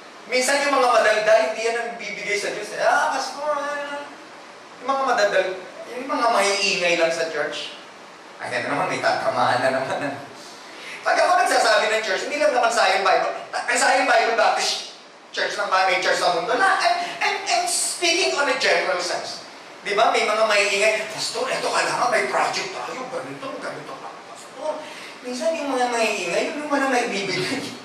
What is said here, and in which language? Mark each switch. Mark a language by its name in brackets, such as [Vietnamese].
[Filipino] Minsan yung mga madaldal, hindi yan nagbibigay sa Diyos. Pastor, yung mga madaldal, yung mga maiingay lang sa church. Ayan naman, may tatamaan na naman. Pag ako nagsasabi ng church, hindi lang naman Zion Bible. Zion Bible Baptist Church ng mga church sa mundo. [English] I'm speaking on a general sense. [Filipino] Di ba? May mga maiingay, Pastor, eto kailangan may project tayo. Ganito pa. Pastor, minsan yung mga maiingay, yung mga naibibigay.